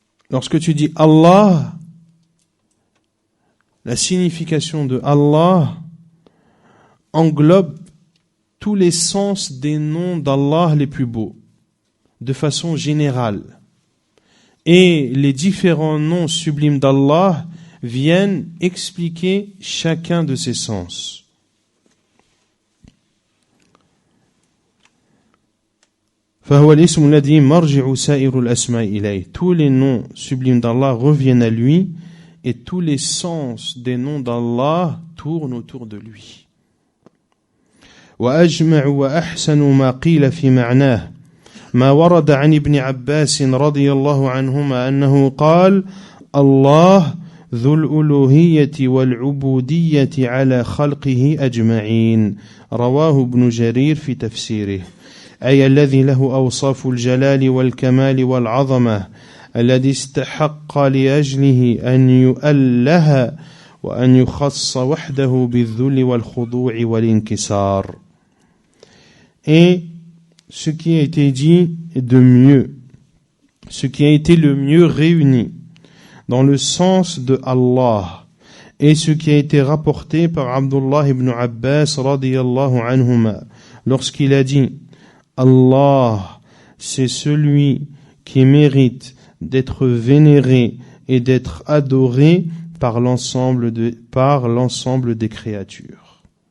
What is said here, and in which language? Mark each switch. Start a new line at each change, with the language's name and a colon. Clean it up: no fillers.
French: Lorsque tu dis Allah, la signification de Allah englobe tous les sens des noms d'Allah les plus beaux, de façon générale. Et les différents noms sublimes d'Allah viennent expliquer chacun de ces sens.
Arabic: فهو الاسم الذي مرجع سائر الأسماء إليه.
French: Tous les noms sublimes d'Allah reviennent à lui et tous les sens des noms d'Allah tournent autour de lui.
Arabic: وأجمع وأحسن ما قيل في معناه ما ورد عن ابن عباس رضي الله عنهما أنه قال الله ذو الألوهية والعبودية على خلقه أجمعين رواه ابن جرير في تفسيره أي الذي له أوصاف الجلال والكمال والعظمة الذي استحق لأجله أن يؤله وأن يخص وحده بالذل والخضوع والانكسار.
French: Et ce qui a été dit de mieux, ce qui a été le mieux réuni dans le sens de Allah et ce qui a été rapporté par Abdullah ibn Abbas
Arabic: radiyallahu anhuma
French: lorsqu'il a dit Allah, c'est celui qui mérite d'être vénéré et d'être adoré par l'ensemble des créatures.